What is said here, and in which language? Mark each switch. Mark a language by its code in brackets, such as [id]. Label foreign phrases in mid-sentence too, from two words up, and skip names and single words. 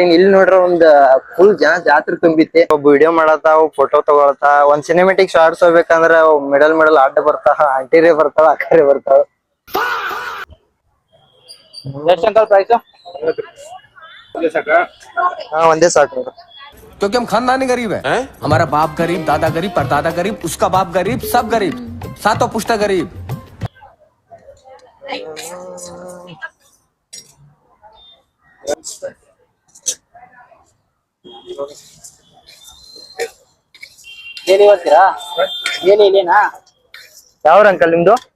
[kn] ಇಲ್ಲಿ ನೋಡ್ರ ಒಂದ್ ಫುಲ್ ಜಾತ್ರೆ ತುಂಬಿತ್ತೆ. ಒಬ್ಬ ವಿಡಿಯೋ ಮಾಡತಾವ, ಫೋಟೋ ತಗೊಳತಾ. ಒಂದ್ [en] cinematic shorts [kn] ಹೋಗ್ಬೇಕಂದ್ರ ಮಿಡಲ್ ಆಟ ಬರ್ತಾವ, ಆಂಟಿರೇ ಬರ್ತಾವ, ಅಕ್ಕರೇ ಬರ್ತಾವ. ಒಂದೇ ಸಾಕು. [hi] क्योंकि हम खानदानी गरीब है, हमारा बाप गरीब, दादा गरीब, परदादा गरीब, उसका बाप गरीब, सब गरीब, सातों पुश्ता गरीब. [kn] ಯಾವ್ರ ಅಂಕಲ್ ನಿಮ್ದು?